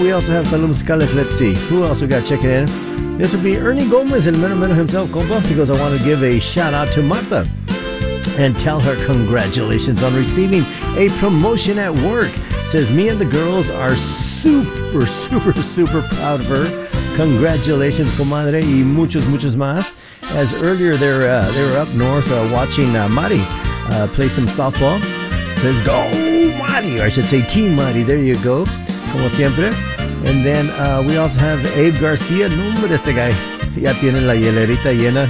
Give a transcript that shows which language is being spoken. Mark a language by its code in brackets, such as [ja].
[en] We also have Salud Musicales. Let's see. Who else we got checking in? This would be Ernie Gomez, [es] el mero mero [en] himself, compa, because I want to give a shout out to Martha and tell her congratulations on receiving a promotion at work. Says me and the girls are super, super, super proud of her. Congratulations, comadre, [es] y muchos, muchos más. [en] As earlier, they were up north watching Mari play some softball. Says go Mari, or I should say Team Mari. There you go, [es] como siempre. [en] And then we also have [es] Abe Garcia. Nombre, este guy ya tiene la hielerita llena.